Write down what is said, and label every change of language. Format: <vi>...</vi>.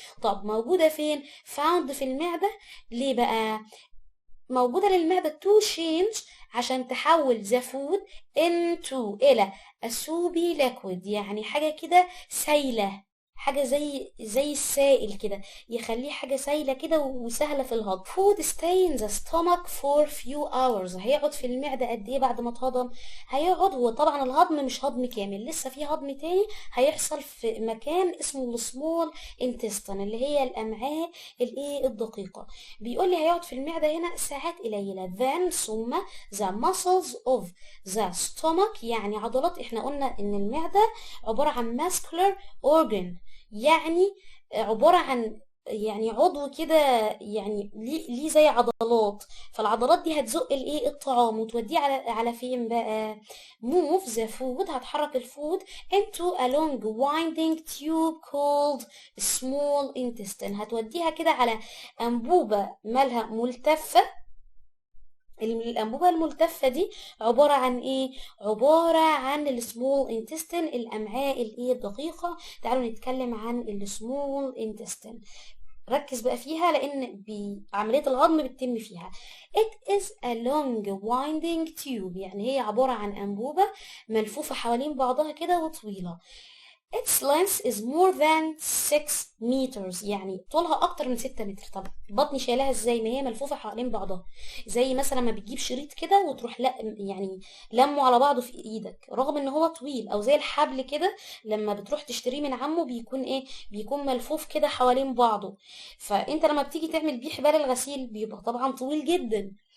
<ar>طب موجودة فين؟ found في المعدة. ليه بقى موجودة للمعدة</ar> <en>to change؟</en> <ar>عشان تحول</ar> <en>the food into</en> <ar>إلى</ar> <en>a soupy liquid،</en> <ar>يعني حاجة كده سايلة، حاجة زي السائل كده، يخليه حاجة سايلة كده وسهلة في الهضم.</ar> <en>food stay in the stomach for few hours.</en> <ar>هيقعد في المعدة قد ايه بعد ما اتهضم؟ هيقعد، هو طبعا الهضم مش هضم كامل، لسه في هضم تاني هيحصل في مكان اسمه السمول intestine، اللي هي الأمعاء الايه الدقيقة. بيقول لي هيقعد في المعدة هنا ساعات قليلة.</ar> <en>then ثم the muscles of the stomach،</en> <ar>يعني عضلات. احنا قلنا ان المعدة عبارة عن</ar> <en>muscular organ،</en> <ar>يعني عبارة عن يعني عضو كده، يعني ليه زي عضلات. فالعضلات دي هتزق الايه الطعام وتوديه على فين بقى؟</ar> <en>move the food،</en> <ar>هتحرك الفود</ar> <en>into a long winding tube called small intestine.</en> <ar>هتوديها كده على أنبوبة مالها ملتفة. الأنبوبة الملتفة دي عبارة عن ايه؟ عبارة عن السمول انتستين، الأمعاء الايه الدقيقة. تعالوا نتكلم عن السمول انتستين. ركز بقى فيها لأن عملية الهضم بتتم فيها.</ar> <en>It is a long winding tube،</en> <ar>يعني هي عبارة عن أنبوبة ملفوفة حوالين بعضها كده وطويلة.</ar> <en>Its length is more than 6 meters،</en> <ar>يعني طولها اكتر من 6 متر. طب بطني شايلها ازاي؟ ما هي ملفوفه حوالين بعضها، زي مثلا ما بتجيب شريط كده وتروح لا يعني لمه على بعضه في ايدك، رغم ان هو طويل، او زي الحبل كده لما بتروح تشتريه من عمه بيكون ايه؟ بيكون ملفوف كده حوالين بعضه. فانت لما بتيجي تعمل بيه حبال الغسيل بيبقى طبعا طويل جدا.</ar>